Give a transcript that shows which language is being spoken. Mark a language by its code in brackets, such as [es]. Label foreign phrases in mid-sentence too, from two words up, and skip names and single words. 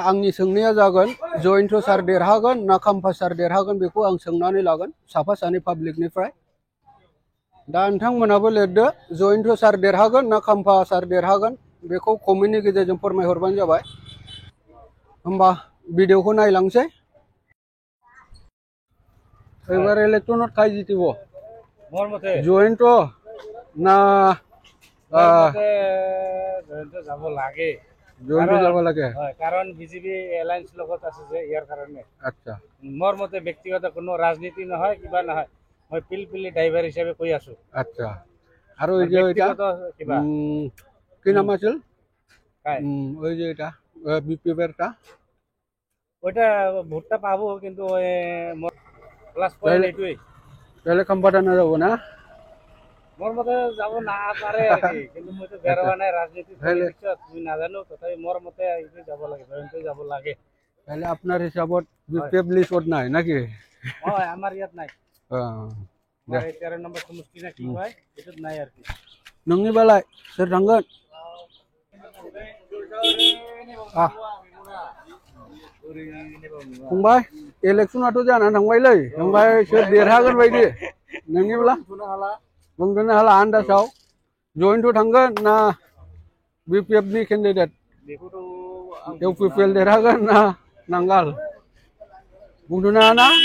[brx] आंनि सोंनाया जागोन जयन्त सार देरहागोन ना खाम्फा सार देरहागोन बेखौ आं सोंनानै लागोन साफा सानै पाब्लिकनिफ्राय दा नोंथांमोनाबो लिरदो जयन्त सार देरहागोन ना खाम्फा सार देरहागोन बेखौ कमेन्टनि गेजेरजों फोरमायहरबानो जाबाय होमबा भिडिअखौ नायलांसै एबार इलेक्शनत काय जितिब [as] মোৰ মতে [brx] जयन्त ना [as] जयन्त যাব লাগে जयन्त যাব লাগে कारण বিজেপি এলায়েন্স লগত আছে যে ইয়াৰ কাৰণে আচ্ছা মোৰ মতে ব্যক্তিগত কোনো ৰাজনীতি নহয় কিবা নহয় মই পিলপিলি ড্ৰাইভাৰ হিচাপে কৈ আছো আচ্ছা আৰু এই যে এটা কিবা কি নাম আছিল কাই ওই যে এটা বিপিএফটা ওটা ভোটটা পাবো কিন্তু প্লাস পয়েন্ট এইটোই তাহলে খাম্পাটা না যাব না মোর মতে যাব না পারে আর কি কিন্তু মই তো বেরোয়া নাই রাজনীতি তুমি না জানো তথাপি মোর মতে এইটো যাব লাগে জয়ন্ত যাব লাগে তাহলে আপনার হিসাবত বিপিএফ লিস্টত নাই নাকি হয় আমার ইয়াত নাই [brx] दे [as] 13 নম্বর সমষ্টি না কি হয় এটুত নাই আর কি [brx] नोंनि बालाय सोर थांगोन फंबाय इलेक्शनाथ' जानानै थांबायलै ओमफ्राय सोर देरहागोन बायदि नोंनिब्ला बुंनो हाला आन्दासाव जयन्त थांगोन ना बिपिएफनि केन्डिडेट इउपिपिएल देरहागोन ना नांगाल बुंथ'नो हाया ना